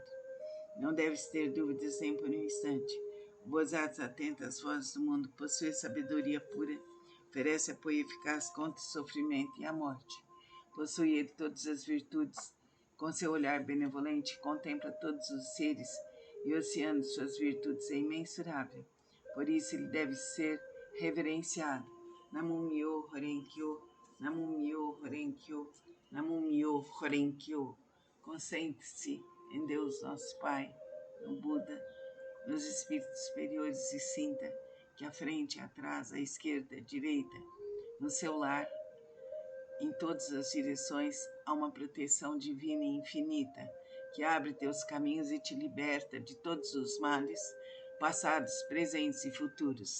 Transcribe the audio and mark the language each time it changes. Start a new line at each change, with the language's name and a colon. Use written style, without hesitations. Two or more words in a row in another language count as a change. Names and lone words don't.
Portuguese: Não deves ter dúvidas nem por um instante. O Bodhisattva, atenta às vozes do mundo, possui sabedoria pura, oferece apoio eficaz contra o sofrimento e a morte. Possui ele todas as virtudes. Com seu olhar benevolente, contempla todos os seres e o oceano de suas virtudes é imensurável. Por isso ele deve ser reverenciado.
Japanese: 南無妙法蓮華経、南無妙法蓮華経、南無妙法蓮華経.
Portuguese: Concentre-se em Deus nosso Pai, no Buda, nos espíritos superiores e sinta que à frente, atrás, à esquerda, à direita, no seu lar, em todas as direções, há uma proteção divina e infinita que abre teus caminhos e te liberta de todos os males, passados, presentes e futuros.